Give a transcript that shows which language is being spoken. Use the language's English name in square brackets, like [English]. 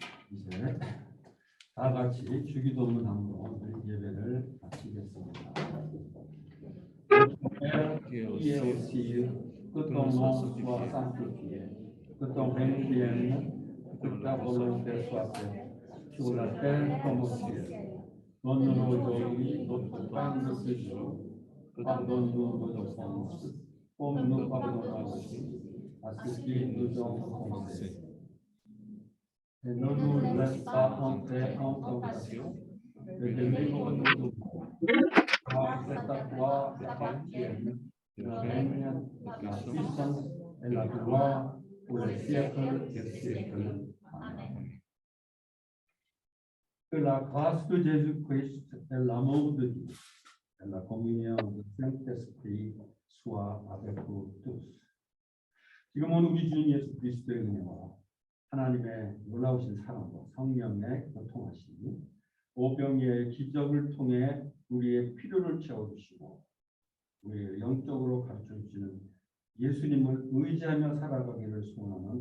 [Korean] 이제 다 같이 주기도문 함으로 예배를 마치겠습니다. [French] Qui est aussi, que ton nom soit sanctifié, que ton règne vienne, que ta volonté soit faite, sur la terre comme au ciel. Donne-nous aujourd'hui notre pain de ce jour. Pardonne-nous nos offenses, comme nous pardonnons aussi à ceux qui nous ont offensés. Et ne nous laisse pas entrer en tentation, mais délivre-nous du mal. Car c'est à toi appartiennent le règne, la puissance et la gloire pour les siècles des siècles. Amen. Que la grâce de Jésus-Christ et l'amour de Dieu et la communion du Saint-Esprit soient avec vous tous. [Korean] 지금은 우리 주님 예수 그리스도의 은혜와 하나님의 놀라우신 사랑과 성령의 교통하심이 오병이의 기적을 통해 우리의 필요를 채워주시고 우리의 영적으로 가르쳐주시는 예수님을 의지하며 살아가기를 소원합니다.